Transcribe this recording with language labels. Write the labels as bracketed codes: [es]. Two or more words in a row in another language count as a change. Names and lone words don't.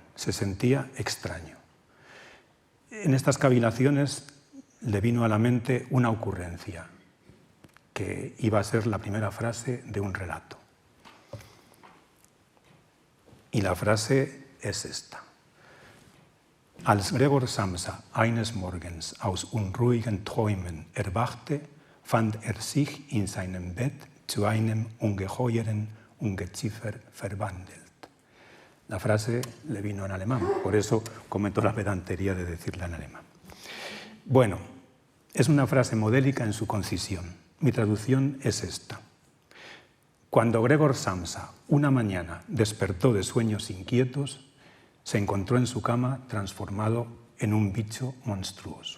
[es] Se sentía extraño. En estas cavilaciones le vino a la mente una ocurrencia, que iba a ser la primera frase de un relato. Y la frase es esta. [de] Als Gregor Samsa eines Morgens aus unruhigen Träumen erwachte, fand sich in seinem Bett zu einem ungeheuren Ungeziefer verwandelt. [es] La frase le vino en alemán, por eso cometo la pedantería de decirla en alemán. Bueno, es una frase modélica en su concisión. Mi traducción es esta. Cuando Gregor Samsa una mañana despertó de sueños inquietos, se encontró en su cama transformado en un bicho monstruoso.